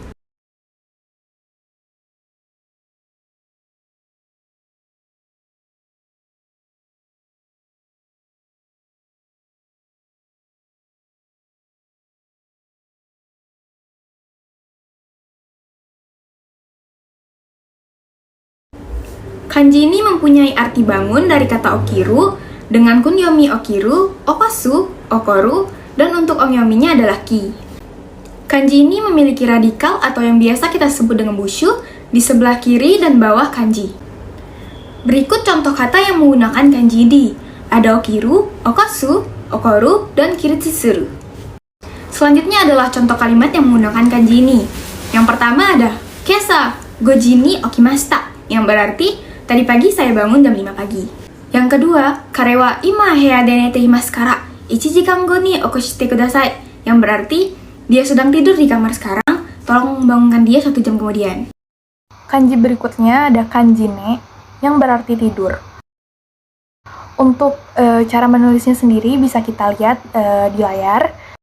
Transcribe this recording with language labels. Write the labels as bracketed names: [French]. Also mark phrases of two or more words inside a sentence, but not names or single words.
[Indonesian] Kanji ini mempunyai arti bangun dari kata okiru dengan kunyomi okiru, okosu, okoru, dan untuk onyominya adalah ki. Kanji ini memiliki radikal atau yang biasa kita sebut dengan bushu di sebelah kiri dan bawah kanji. Berikut contoh kata yang menggunakan kanji di. Ada okiru, okosu, okoru, dan kiritsuru. Selanjutnya adalah contoh kalimat yang menggunakan kanji ini. Yang pertama ada [Japanese] 今朝五時に起きました, [Indonesian] yang berarti tadi pagi saya bangun jam 5 pagi. Yang kedua, [Japanese] 彼は今部屋で寝ていますから1時間後に起こしてください, [Indonesian] yang berarti dia sedang tidur di kamar sekarang, tolong bangunkan dia 1 jam kemudian. Kanji berikutnya ada kanji ne, yang berarti tidur. Untuk cara menulisnya sendiri bisa kita lihat di layar.